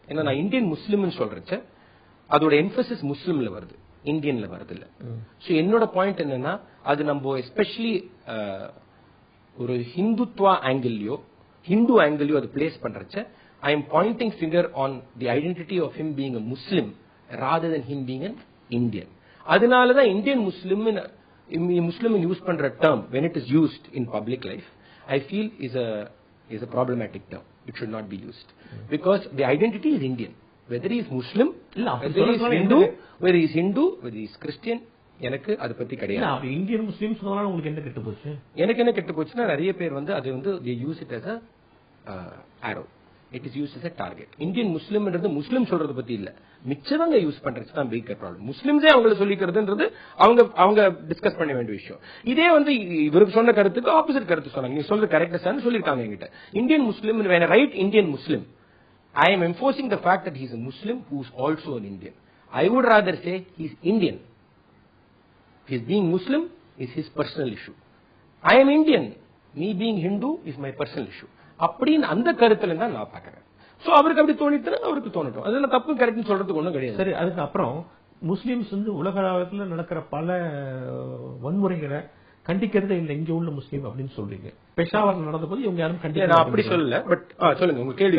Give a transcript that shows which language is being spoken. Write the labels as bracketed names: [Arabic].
[Tamil] ஏன்னா நான் இந்தியன் முஸ்லிம்னு சொல்றச்ச அதோட எம்பசிஸ் முஸ்லிம்ல வருது, இந்தியன்ல வருது இல்ல. சோ என்னோட பாயிண்ட் என்னன்னா அது நம்ம எஸ்பெஷலி ஒரு ஹிந்துத்வா ஆங்கிள்லயோ ஹிந்து ஆங்கிள்லயோ அது place பண்றச்ச [English] I am pointing finger on the identity of him being a Muslim rather than him being an Indian. [Tamil] அதனாலதான் இந்தியன் முஸ்லிம் யூஸ் பண்ற term [English] when it is used in public life I feel is a problematic term. It should not be used because the identity is Indian, whether he is Muslim, whether he is Hindu, whether he is Hindu, whether he is Christian. [Tamil] எனக்கு அதை பத்தி கிடையாது. Indian முஸ்லிம் சொன்னாலும் உங்களுக்கு என்ன கெட்டு போச்சு? எனக்கு என்ன கெட்டு போச்சுன்னா நிறைய பேர் வந்து அது வந்து [English] they use it as a arrow. It is used as a target. [Tamil] Indian முஸ்லிம்ன்றது முஸ்லிம் சொல்றது பத்தி இல்ல, மிச்சவங்க யூஸ் பண்றது தான் பிக் ப்ராப்ளம். முஸ்லிம்ஸே அவங்களை சொல்லிக்கிறதுன்றது அவங்க டிஸ்கஸ் பண்ண வேண்டிய விஷயம். இதே வந்து இவருக்கு சொன்ன கருத்துக்கு ஆப்போசிட் கருத்து சொன்னாங்க. நீங்க சொல்றது கரெக்டா சார் சொல்லிருக்காங்க என்கிட்ட. [English] Indian Muslim when I write Indian Muslim, I am enforcing the fact that he is a Muslim who is also an Indian. I would rather say he is Indian. His being Muslim is his personal issue. I am Indian. Me being Hindu is my personal issue. [Tamil] அப்படின்னு அந்த கருத்துல தான் நான் பாக்குறேன். So அவருக்கு அப்படி தோணிட்டு அவருக்கு தோணட்டும், அதுல தப்பு கரெக்ட்னு சொல்றதுக்கு ஒண்ணும் கிடையாது. சரி, அதுக்கு அப்புறம் முஸ்லிம்ஸ் வந்து உலக அளவில் நடக்கிற பல வன்முறைகளை கண்டிக்கிறதே இல்லை இங்க உள்ள முஸ்லீம் அப்படின்னு சொல்றீங்க. பெஷாவர்ல நடந்த போது இவங்க யாரும் கண்டிக்க அப்படி சொல்லல. பட் சொல்லுங்க உங்க கேள்வி.